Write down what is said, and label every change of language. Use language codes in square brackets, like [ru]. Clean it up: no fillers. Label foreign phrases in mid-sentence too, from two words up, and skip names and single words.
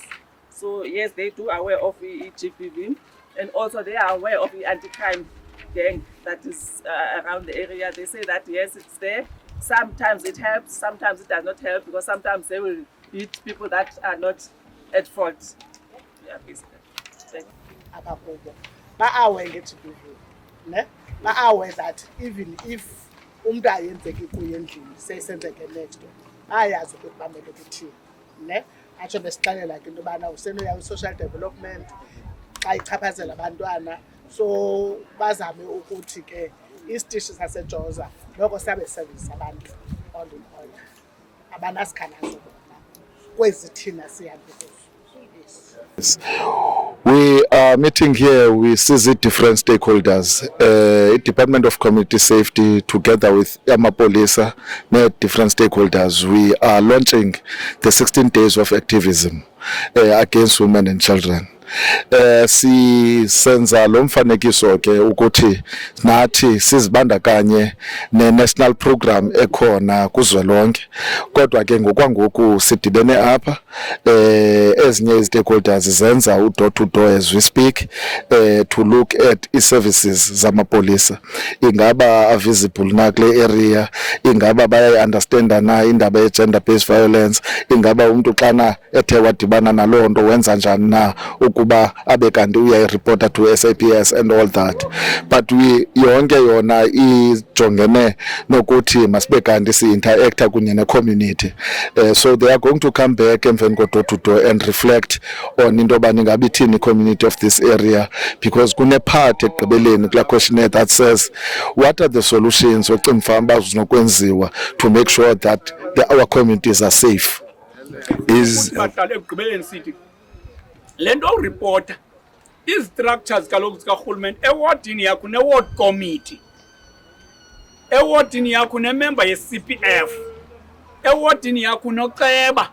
[en] So yes, they do aware of the GBV, and also they are aware of the anti-crime gang that is around the area. They say that yes, it's there. Sometimes it helps, sometimes it does not help, because sometimes they will beat people that are not at fault. Yeah, basically. Thank you. [xh] Ba-aware nge-GBV, ne? Ba-aware [en] that even if [xh] umntu ayenzeki kuye endlini seyisenzeke [en] next door, [xh] bayayazi ukuthi bamele kuthini, ne? Atsho besixelela ke into yobana usenoya i-social development xa ichaphazela abantwana, so bazame ukuthi ke isitishi saseJoza noko siyabe service abantu [en] all in all, [xh] abanasikhalazo bona kwezi thina sihambe kuzo. [en] We are meeting here with CZ different stakeholders, Department of Community Safety together with Amapolisa, different stakeholders. We are launching the 16 days of activism against women and children. [xh] Sisenza lo mfanekiso ke ukuthi nathi sizibandakanye ne-national program ekhona kuzwelonke, kodwa ke ngokwangoku sidibene apha ezinye stakeholders zenza u- [en] door to door as we speak to look at [xh] i-services zamapolisa, ingaba visible na kule area, ingaba bayayi-understanda na indaba ye- [en] gender based violence, [xh] ingaba umntu xana ethe wadibana naloo nto wenza njani na ukuba abe kanti uyayiripota [en] to SAPS and all that. [xh] But yonke yona ijongene nokuthi masibe kanti si-interacta kunye ne-community. [en] So they are going to come back [xh] emveni ko-door [en] to door and reflect on [xh] into yoba ingabe ithini [en] community of this area, because [xh] kune-part ekugqibeleni kulaa questionnaire [en] that says what are the solutions [xh] ocimfa uba zinokwenziwa [en] to make sure that our communities are safe. [xh] Ekugqibeleni sithi le nto uripota izi-structures kaloku zikarhulumente, ewodini yakho ne-ward committee, ewodini yakho nememba ye-CPF, ewodini yakho noceba.